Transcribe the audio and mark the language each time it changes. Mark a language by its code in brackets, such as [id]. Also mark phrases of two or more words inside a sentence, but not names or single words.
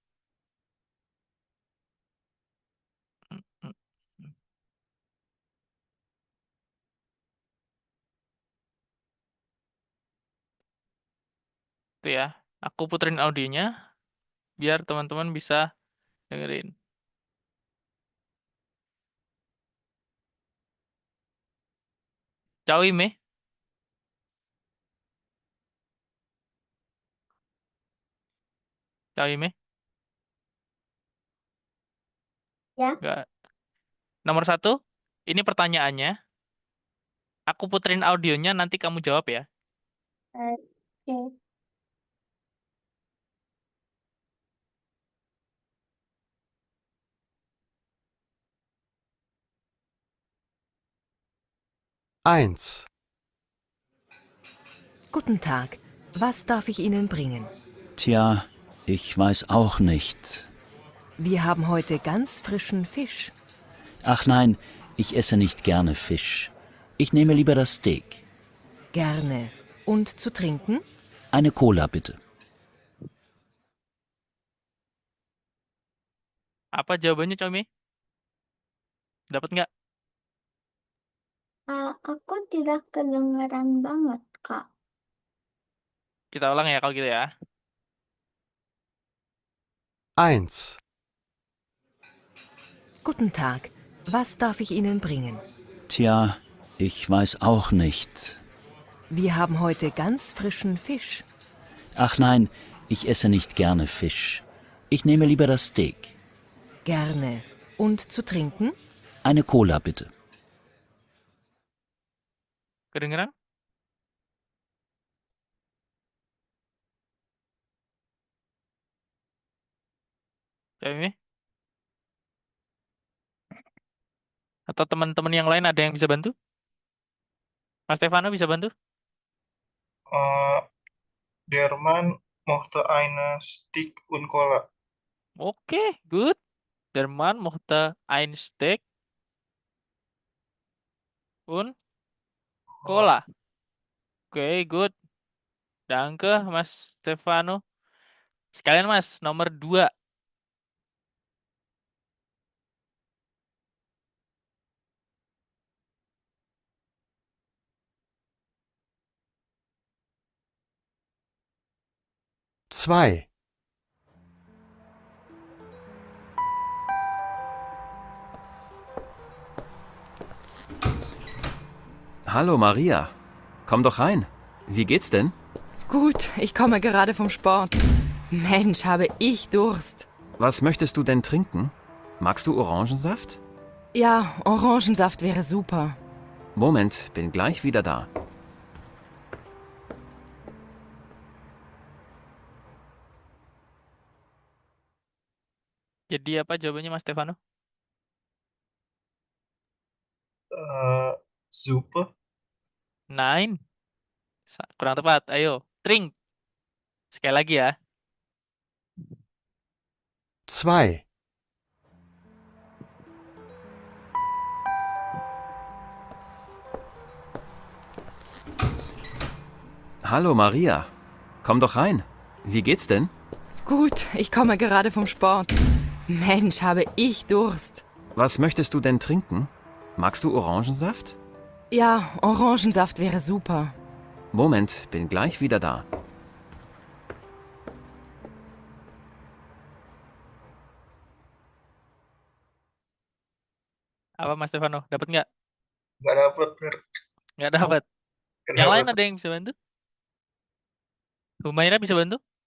[id] Itu ya. Aku puterin audionya biar teman-teman bisa dengerin. Ciao Ime, ciao Ime. Ya. Nggak. Nomor 1, ini pertanyaannya. Aku puterin audionya, nanti kamu jawab ya. Oke. [de] Eins, Guten Tag, was darf ich Ihnen bringen? Tja, ich weiß auch nicht. Wir haben heute ganz frischen Fisch. Ach nein, ich esse nicht gerne Fisch. Ich nehme lieber das Steak. Gerne. Und zu trinken? Eine Cola bitte. [id] Apa jawabannya, Ciao Ime? Dapat nggak? Aku tidak kedengaran banget, Kak. Kita ulang ya kalau gitu ya. [de] eins, Guten Tag, was darf ich Ihnen bringen? Tja, ich weiß auch nicht. Wir haben heute ganz frischen Fisch. Ach nein, ich esse nicht gerne Fisch. Ich nehme lieber das Steak. Gerne. Und zu trinken? Eine Cola bitte. [id] Kedengeran? Ciao Ime? Atau teman-teman yang lain ada yang bisa bantu? Mas Stefano bisa bantu? [de] Der Mann mochte eine Steak und Cola. [id] Oke, good. [de] Der Mann mochte ein Steak und Cola. [id] Oke, good. Danke, Mas Stefano. Sekalian Mas, nomor 2. [de] zwei, Hallo Maria, komm doch rein. Wie geht's denn? Gut, ich komme gerade vom Sport. Mensch, habe ich Durst. Was möchtest du denn trinken? Magst du Orangensaft? Ja, Orangensaft wäre super. Moment, bin gleich wieder da. [id] Jadi apa jawabannya Mas Stefano? [de] Suppe. [id] Nine. Kurang tepat. Ayo, drink. Sekali lagi ya. [de] zwei, Hallo Maria, komm doch rein. Wie geht's denn? Gut, ich komme gerade vom Sport. Mensch, habe ich Durst. Was möchtest du denn trinken? Magst du Orangensaft? Ja, Orangensaft wäre super. Moment, bin gleich wieder da. [id] Apa Mas Stefano? Dapat nggak? Nggak dapet, Fer. Nggak dapat. Nggak Yang lain dapet. ada yang bisa bantu? Humaira bisa bantu?